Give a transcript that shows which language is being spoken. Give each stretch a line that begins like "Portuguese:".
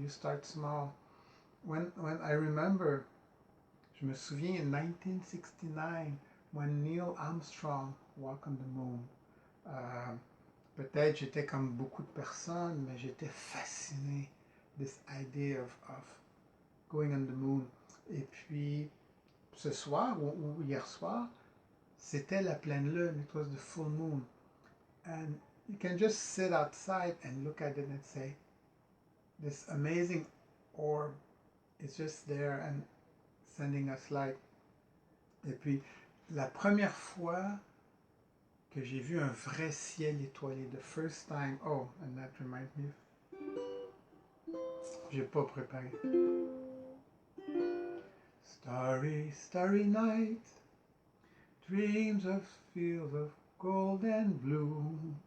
English: You start small. When I remember,
French: je me souviens en 1969,
English: when Neil Armstrong walked on the moon.
French: Peut-être j'étais comme beaucoup de personnes, mais j'étais fasciné
English: this idea of going on the moon.
French: Et puis, ce soir ou hier soir, c'était la pleine lune.
English: It was the full moon. And you can just sit outside and look at it and say, this amazing orb is just there and sending us light.
French: Et puis, la première fois que j'ai vu un vrai ciel étoilé,
English: the first time, oh, and that reminds me,
French: j'ai pas préparé.
English: Starry, starry night, dreams of fields of gold and blue.